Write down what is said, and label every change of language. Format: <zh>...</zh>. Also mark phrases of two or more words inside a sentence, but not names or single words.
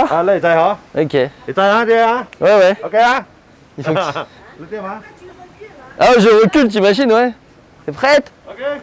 <vi>À lấy tay hả?</vi> <fr>Ok. Ouais,</fr> <vi>Lấy tay hả? Đi hả?</vi> <fr>ouais.</fr> <vi>Ok hả?</vi> <fr>Il faut que...</fr> <vi>Lấy tiếp hả?</vi> <fr>Ah, je recule, t'imagines, ouais. T'es prête? Ok.</fr>